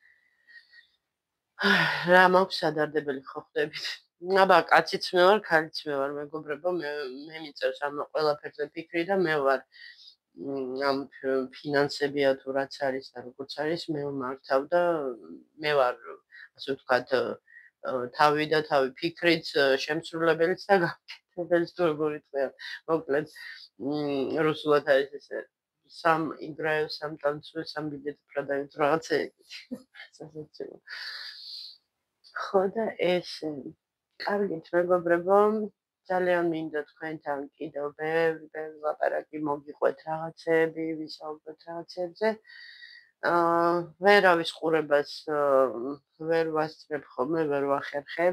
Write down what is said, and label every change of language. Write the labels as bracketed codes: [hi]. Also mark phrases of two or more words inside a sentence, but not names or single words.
[ka] რა მაქვს სადარდებელი ხო ხდებით აბა კაციც მე ვარ ქალიც მე ვარ მეგობრებო მე მიწერს ამ ყველაფერზე ფიქრი და მე ვარ ამ ფინანსებია თუ რაც არის და როგორც არის მე მართავ და მე ვარ ასე ვთქვათ თავი და თავი ფიქრიც, შემსრულებელიც და გამკეთებელიც თუ როგორ იტყვიან. მოკლედ, რუსულად არის ესე [ru] сам играю, сам танцую, сам билет продаю, [ka] რაღაცა ეგეთი. სასაცილო. ხო და ესე. კარგით, მეგობრებო, ძალიან მინდა თქვენთან კიდევ ბევრი ლაპარაკი მოგიყვეთ რაღაცეები, ვისაუბროთ რაღაცებზე. ვერავის ყურებას ვერ ვასწრებ ხოლმე, ვერ ვახერხებ.